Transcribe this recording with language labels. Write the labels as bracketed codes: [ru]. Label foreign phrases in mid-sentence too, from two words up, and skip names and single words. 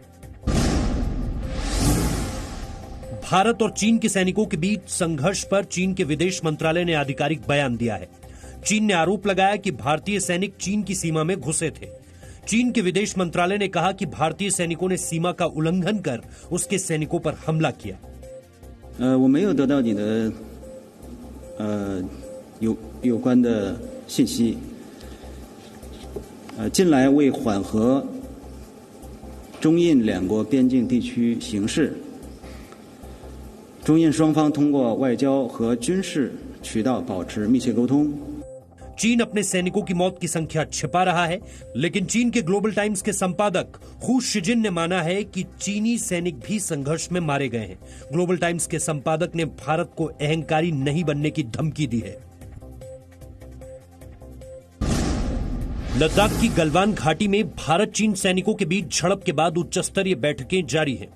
[hi] भारत और चीन के सैनिकों के बीच संघर्ष पर चीन के विदेश मंत्रालय ने आधिकारिक बयान दिया है। चीन ने आरोप लगाया कि भारतीय सैनिक चीन की सीमा में घुसे थे। चीन के विदेश मंत्रालय ने कहा कि भारतीय सैनिकों ने सीमा का उल्लंघन कर उसके सैनिकों पर हमला किया। [zh] 我没有得到你的有关的信息。近来为缓和中印两国边境地区形势，中印双方通过外交和军事渠道保持密切沟通。 [hi] चीन अपने सैनिकों की मौत की संख्या छिपा रहा है, लेकिन चीन के ग्लोबल टाइम्स के संपादक हू शिजिन ने माना है कि चीनी सैनिक भी संघर्ष में मारे गए हैं। ग्लोबल टाइम्स के संपादक ने भारत को अहंकारी नहीं बनने की धमकी दी है। लद्दाख की गलवान घाटी में भारत चीन सैनिकों के बीच झड़प के बाद उच्च स्तरीय बैठकें जारी हैं।